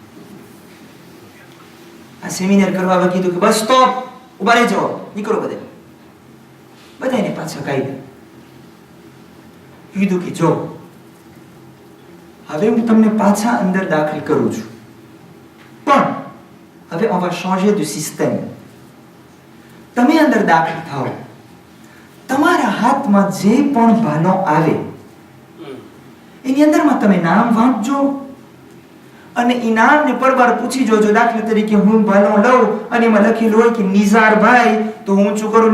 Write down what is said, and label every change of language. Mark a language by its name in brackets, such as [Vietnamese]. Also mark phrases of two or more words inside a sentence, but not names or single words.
[Gujarati] આ સેમિનાર કરવા કીધું કે બસ સ્ટોપ, ઉભા રહી જાઓ, નીકળો બધા. બધાને પાછા કાઢ્યા. કીધું કે જો હવે હું તમને પાછા અંદર દાખલ કરું છું, પણ હવે [French] on va changer de système. [Gujarati] તમે અંદર દાખલ થાઓ, તમારા હાથમાં જે પણ ભાલો આવે એની અંદરમાં તમે નામ વાંચજો અને ઇનામ ને પરવાર પૂછી જોજો. દાખલા તરીકે હું ભાલો લઉં અને એમાં લખેલું હોય કે નિઝારભાઈ, તો હું શું કરું?